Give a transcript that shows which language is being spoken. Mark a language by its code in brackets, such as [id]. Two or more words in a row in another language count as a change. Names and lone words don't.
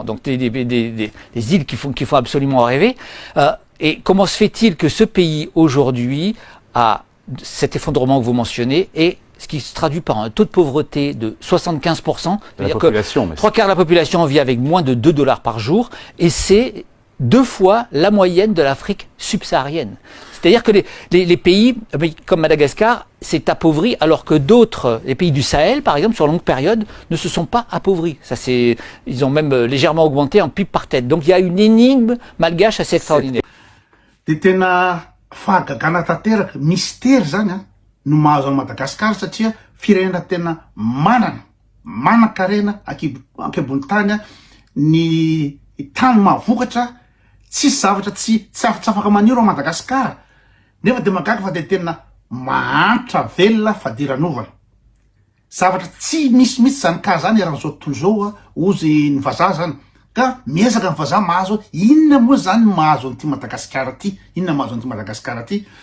[fr] Donc, des îles qui font absolument rêver. Et comment se fait-il que ce pays, aujourd'hui, a cet effondrement que vous mentionnez, et ce qui se traduit par un taux de pauvreté de 75%, c'est-à-dire que 3 quarts de la population vit avec moins de 2 $ par jour, et c'est 2 fois la moyenne de l'Afrique subsaharienne. C'est-à-dire que les pays comme Madagascar s'est appauvri alors que d'autres, les pays du Sahel par exemple, sur longue période, ne se sont pas appauvris. Ils ont même légèrement augmenté en PIB par tête. Donc il y a une énigme malgache assez extraordinaire. [mg] De tena fahagagana tanteraka mystère zany no mahazo an'i Madagasikara satria firenena tena manan-karena ankebony tany ny tany mahavokatra tsisy zavatra tsy afaka maniro a Madagasikara nefa de magaga fa de tena mahantra velona fadiran'ovana zavatra tsy misy zany ka zany eran'izao tontolo zao ozy ny vazaha zany ka miezaka ny vazaha mahazo inona moa zany mahazo an'ity Madagasikara ty Madagasikara ty